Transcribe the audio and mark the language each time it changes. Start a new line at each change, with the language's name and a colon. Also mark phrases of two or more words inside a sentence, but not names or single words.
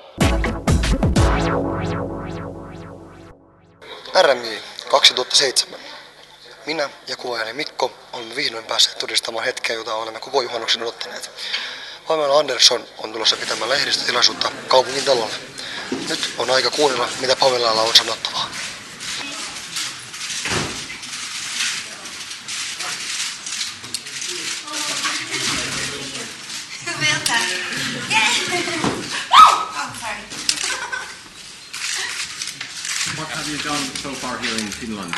Finnish: RMJ 2007. Minä ja kuvaajani Mikko olemme vihdoin päässeet todistamaan hetkeä, jota olemme koko juhannuksen odottaneet. Pamela Andersson on tulossa pitämään lehdistötilaisuutta kaupungin talolle. Nyt on aika kuunnella, mitä Pamelalla on sanottavaa.
English: What have you done so far here in Finland?